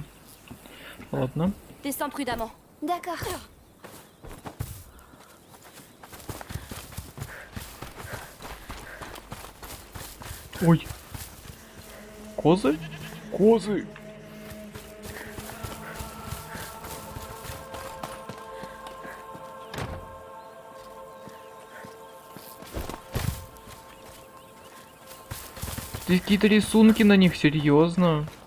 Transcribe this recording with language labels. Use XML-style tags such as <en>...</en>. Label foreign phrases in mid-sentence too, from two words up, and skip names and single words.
<ru>Ладно.</ru> <fr>Descends prudemment. D'accord.</fr> <ru>Ой. Козы? Козы! Какие-то рисунки на них, серьезно?</ru>